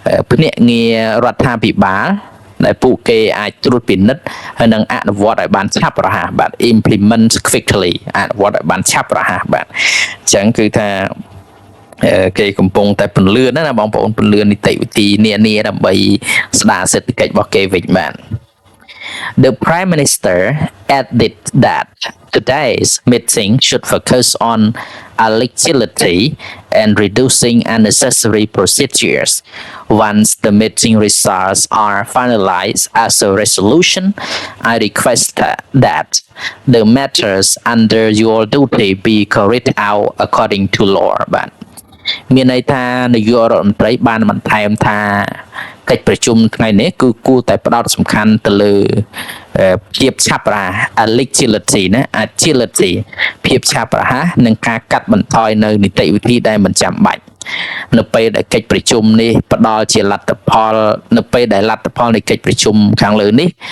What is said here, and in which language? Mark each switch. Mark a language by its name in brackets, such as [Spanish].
[Khmer] ភ្នាក់ងាររដ្ឋាភិបាលដែលពួកគេអាចត្រួតពិនិត្យហើយនឹងអនុវត្តឲ្យបានឆាប់រហ័សបាទ [English] implement quickly [Khmer] អនុវត្តឲ្យបានឆាប់រហ័សបាទអញ្ចឹងគឺថាគេកំពុងតែពន្លឿនណាបងប្អូនពន្លឿននីតិវិធីនានាដើម្បីស្ដារសេដ្ឋកិច្ចរបស់គេវិញបាទ [English] The Prime Minister added that today's meeting should focus on agility and reducing unnecessary procedures. Once the meeting results are finalized as a resolution, I request that the matters under your duty be carried out according to law. [Khmer] បាទមានន័យថានាយករដ្ឋមន្ត្រីបានបន្ថែមថាកិច្ចប្រជុំថ្ងៃនេះគឺគួរតែផ្ដោតសំខាន់ទៅលើភាពឆាប់រហ័ស agility ណា agility ភាពឆាប់រហ័សនិងការកាត់បន្ថយនៅនីតិវិធីដែលមិនចាំបាច់នៅពេលដែលកិច្ចប្រជុំនេះផ្ដល់ជាលទ្ធផលនៅពេលដែលលទ្ធផលនៃកិច្ចប្រជុំខាងលើនេះ